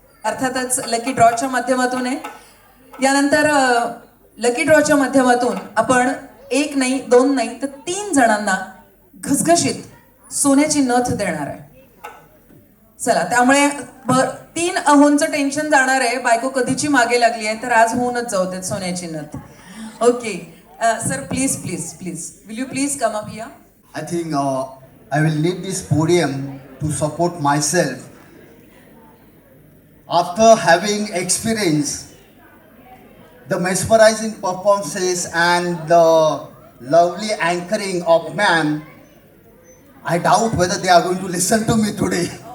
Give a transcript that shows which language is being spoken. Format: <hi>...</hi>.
<mr>अर्थातच लकी ड्रॉच्या माध्यमातून आहे. यानंतर लकी ड्रॉच्या माध्यमातून आपण 1 नाही 2 नाही तर 3 जणांना घसघशीत सोन्याची नथ देणार आहे. चला, त्यामुळे 3 अहोंचं टेन्शन जाणार आहे. बायको कधीची मागे लागली आहे, तर आज होऊनच जाऊ देत सोन्याची नथ.</mr> <en>Okay sir, please please please will you please come up here. I think I will need this podium to support myself. After having experienced the mesmerizing performances and the lovely anchoring of ma'am, I doubt whether they are going to listen to me today.</en>